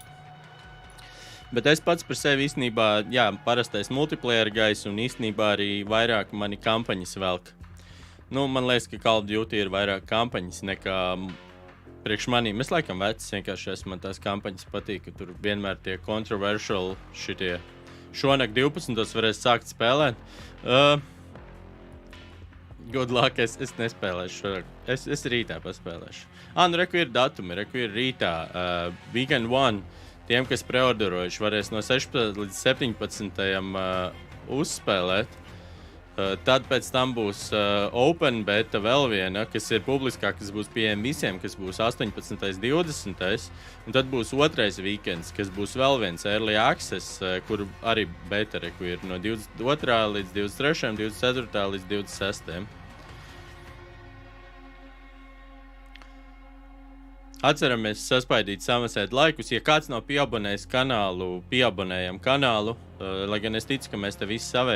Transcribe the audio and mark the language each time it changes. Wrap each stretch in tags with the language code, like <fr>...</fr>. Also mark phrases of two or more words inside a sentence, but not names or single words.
<lv>Bet es pats par sevi īstenībā, parastais multiplayer gais un īstenībā arī vairāk mani kampaņas velk. Man liekas, ka Call of Duty ir vairāk kampaņas nekā... Priekš manīm. Es laikam vecs, vienkārši man tās kampaņas patīk, ka tur vienmēr tie controversial šitie. Šonakt 12. varēs sākt spēlēt.</lv> <en>Good luck,</en> <lv>es nespēlēšu šonakt. Es rītā paspēlēšu. Reku ir datumi, reku ir rītā. Weekend 1, tiem, kas preorderojuši, varēs no 16. līdz 17. Uzspēlēt. Tad pēc tam būs open beta vēl viena, kas ir publiskā, kas būs pieejama visiem, kas būs 18. 20. Un tad būs otrais weekends, kas būs vēl viens</lv> <en>early access,</en> <lv>kur arī beta reku ir no 22. līdz 23. 24. līdz 26. Atceramies saspaidīt samasēt laikus. Ja kāds nav pieabonējis kanālu, pieabonējam kanālu, lai gan es ticu, ka mēs te visi savēji.</lv>